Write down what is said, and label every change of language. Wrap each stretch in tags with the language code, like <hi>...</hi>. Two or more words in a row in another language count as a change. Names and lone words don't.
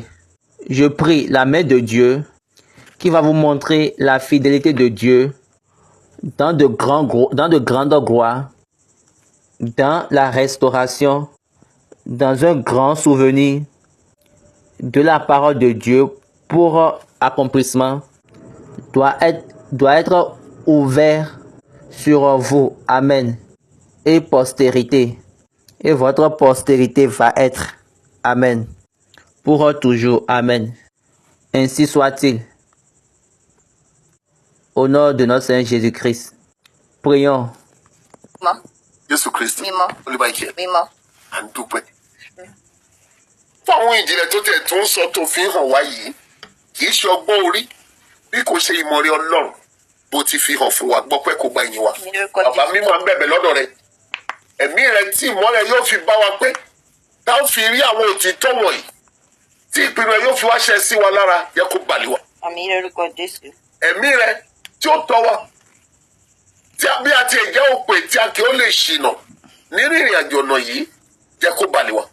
<fr>Je prie la main de Dieu qui va vous montrer la fidélité de Dieu dans de grandes gloires, dans la restauration, dans un grand souvenir de la parole de Dieu pour accomplissement doit être ouvert sur vous. Amen. Et postérité. Et votre postérité va être. Amen. Pour toujours. Amen. Ainsi soit-il. Au nom de notre Seigneur Jésus-Christ. Prions.</fr> <yo>Jésù Kristi olùbáyìí mímọ́ à ń dúpẹ́ fún àwọn ìjìnlẹ̀ tó tẹ̀ tó ń sọ tó fi hàn wá yìí kì í ṣe ọgbọ́n orí bí kò ṣe ìmọ̀re Ọlọ́run bó ti fi hàn fún wa gbọ́ pé kò gba ìyìn wa bàbá mímọ́ à ń bẹ̀bẹ̀ lọ́dọ̀ rẹ ẹ̀mí rẹ tí ìmọ́lẹ̀ yóò fi bá wa pé tá ó fi rí àwọn òtítọ́ wọ̀nyí tí ìpinnu rẹ yóò fi wá ṣẹ sí wa lára yẹ kó balẹ̀ wa ẹ̀mí rẹ tí ó tọ́ wa bí a ti ẹ̀jẹ̀ òpè tí a kì ó lè ṣìnà nínú ìrìn àjò ọ̀nà yìí jẹ́ kó balẹ̀ wá.</yo>